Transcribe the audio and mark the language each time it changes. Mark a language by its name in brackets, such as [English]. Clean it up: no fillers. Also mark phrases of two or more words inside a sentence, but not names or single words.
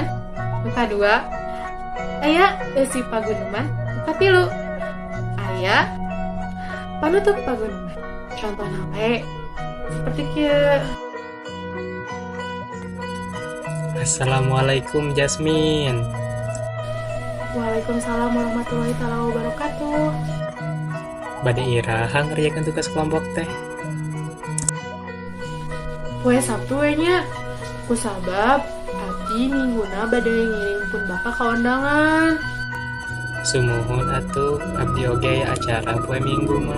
[Sundanese] Nu kadua aya eusi paguneman. Nu katilu aya panutup paguneman. Contohna we seperti kieu. [Arabic] السلام عليكم Jasmine. وعليكم السلام ورحمة الله وبركاته. [Sundanese] Bade iraha ngerjakan tugas kelompok teh. Poe Sabtu we nya. Kusabab abdi mingguna bade ngiringkeun baka ka undangan. Sumuhun atuh abdi oge aya acara poe Minggu mah.